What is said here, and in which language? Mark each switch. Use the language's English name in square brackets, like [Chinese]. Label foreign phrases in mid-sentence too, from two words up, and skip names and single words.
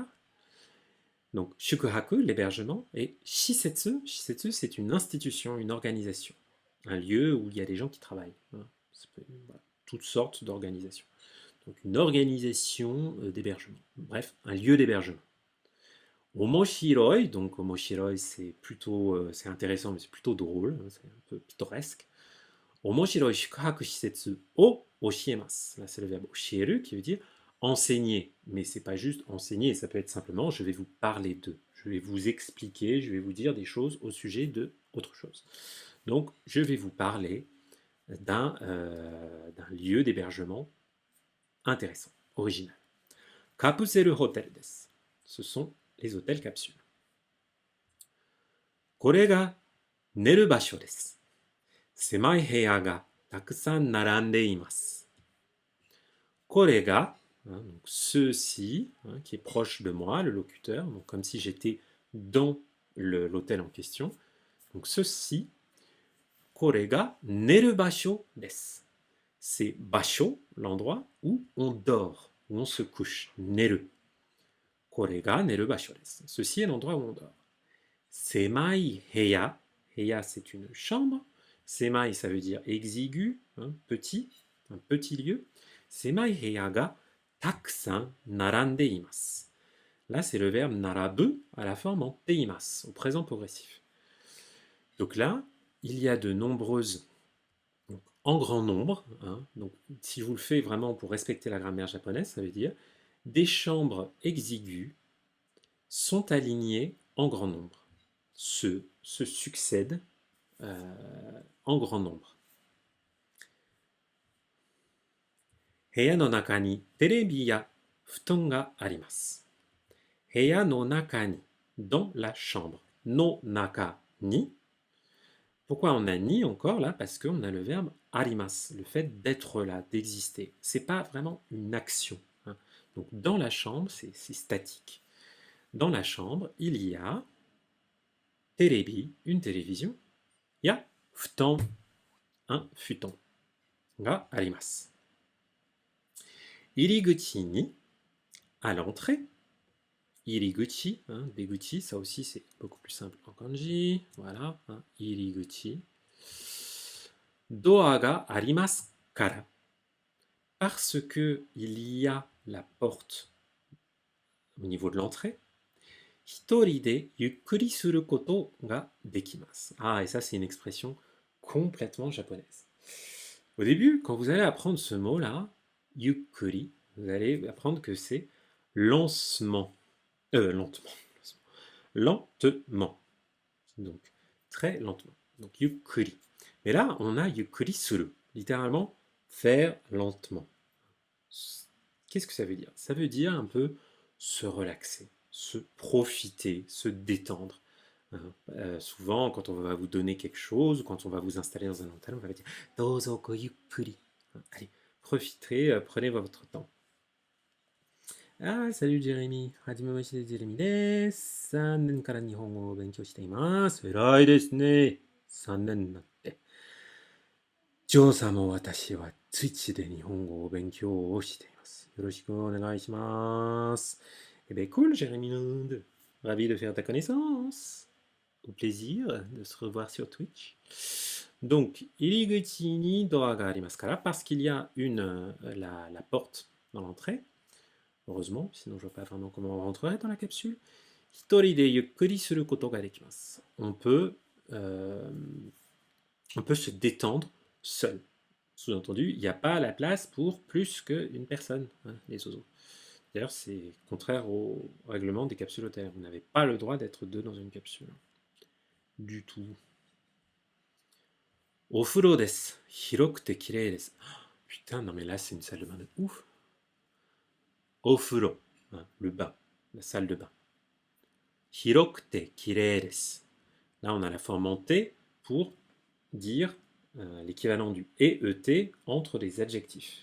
[French] Donc, shukuhaku, l'hébergement, et shisetsu, shisetsu, c'est une institution, une organisation, un lieu où il y a des gens qui travaillent. Hein. Voilà, toutes sortes d'organisations. Donc, une organisation d'hébergement. Bref, un lieu d'hébergement. Omoshiroi, donc omoshiroi, c'est plutôt, c'est intéressant, mais c'est plutôt drôle, hein, c'est un peu pittoresque. [Japanese] 面白い宿泊施設を教えます. [French] Là, c'est le verbe oshieru qui veut dire enseigner. Mais c'est pas juste enseigner, ça peut être simplement je vais vous parler de. Je vais vous expliquer, je vais vous dire des choses au sujet de autre chose. Donc, je vais vous parler d'un lieu d'hébergement intéressant, original. [Japanese] カプセルホテルです. [French] Ce sont les hôtels capsules. [Japanese] これが寝る場所です。狭い部屋がたくさん並んでいます. これが, [French] donc ceci, qui est proche de moi, le locuteur, donc comme si j'étais dans l'hôtel en question. Donc ceci, [Japanese] これが寝る場所です. [French] C'est basho, l'endroit où on dort, où on se couche. [Japanese] 寝る. これが寝る場所です. [French] Ceci est l'endroit où on dort. [Japanese] 狭い部屋。部屋, [French] c'est une chambre. Semai, ça veut dire exigu, petit, un petit lieu. [Japanese] 狭い部屋がたくさん並んでいます. [French] Là, c'est le verbe narabu à la forme en teimasu, au présent progressif. Donc là, il y a de nombreuses, donc, en grand nombre, donc si je vous le fais vraiment pour respecter la grammaire japonaise, ça veut dire des chambres exiguës sont alignées en grand nombre, se succèdent en grand nombre. [Japanese] 部屋の中にテレビや布団があります. 部屋の中に, [French] dans la chambre. [Japanese] の中に. [French] Pourquoi on a ni encore là? Parce qu'on a le verbe arimasu, le fait d'être là, d'exister. C'est pas vraiment une action. Donc dans la chambre, c'est statique. Dans la chambre, il y a terebi, une télévision. [Japanese] や布団, [French] un futon. [Japanese] があります。入口に, [French] à l'entrée. [Japanese] 入口、出口, [French] ça aussi c'est beaucoup plus simple en kanji. Voilà, [Japanese] 入口. ドアがありますから. [French] Parce que il y a la porte au niveau de l'entrée. [Japanese] 一人でゆっくりすることができます. [French] Ah, et ça c'est une expression complètement japonaise. Au début, quand vous allez apprendre ce mot-là, yukkuri, vous allez apprendre que c'est lentement. Lentement. Donc, très lentement. Donc, yukkuri. Mais là, on a [Japanese] ゆっくりする. [French] Littéralement, faire lentement. Qu'est-ce que ça veut dire? Ça veut dire un peu se relaxer, se profiter, se détendre. Souvent, quand on va vous donner quelque chose, ou quand on va vous installer dans un hôtel, on va vous dire [Japanese] どうぞごゆっくり. [French] Allez, profitez, prenez votre temps. Ah, salut Jérémy. [Japanese] はじめましてJérémyです. 3年から日本語を勉強しています。偉いですね。3年になって。ジョーさんも私はTwitchで日本語を勉強をしています。よろしくお願いします。 [French] Eh bien, cool, Jérémy Lund. Ravi de faire ta connaissance. Au plaisir de se revoir sur Twitch. Donc, [Japanese] 入口にドアがありますから, [French] parce qu'il y a la porte dans l'entrée. Heureusement, sinon je ne vois pas vraiment comment on rentrerait dans la capsule. [Japanese] 一人でゆっくりすることができます. [French] On peut se détendre seul. Sous-entendu, il n'y a pas la place pour plus qu'une personne, les oiseaux. D'ailleurs, c'est contraire au règlement des capsules hôtelières. Vous n'avez pas le droit d'être deux dans une capsule. Du tout. [Japanese] お風呂です. 広くてきれいです. [French] Putain, non mais là, c'est une salle de bain de ouf. Ofuro, le bain, la salle de bain. [Japanese] 広くてきれいです. [French] Là, on a la forme en T pour dire l'équivalent du EET entre les adjectifs.